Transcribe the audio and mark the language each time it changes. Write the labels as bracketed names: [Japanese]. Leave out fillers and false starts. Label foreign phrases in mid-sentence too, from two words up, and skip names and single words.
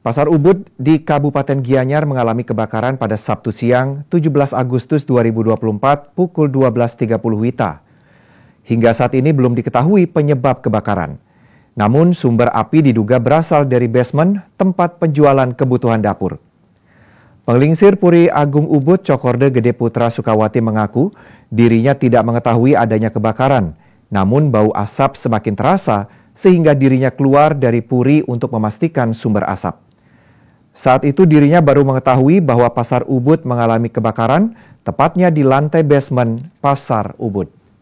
[Indonesian] Pasar Ubud di Kabupaten Gianyar mengalami kebakaran pada Sabtu siang 17 Agustus 2024 pukul 12.30 WITA. Hingga saat ini belum diketahui penyebab kebakaran. Namun sumber api diduga berasal dari basement tempat penjualan kebutuhan dapur. Penglingsir Puri Agung Ubud Cokorde Gede Putra Sukawati mengaku dirinya tidak mengetahui adanya kebakaran. Namun bau asap semakin terasa sehingga dirinya keluar dari puri untuk memastikan sumber asap. Saat itu dirinya baru mengetahui bahwa Pasar Ubud mengalami kebakaran, tepatnya di lantai basement Pasar Ubud.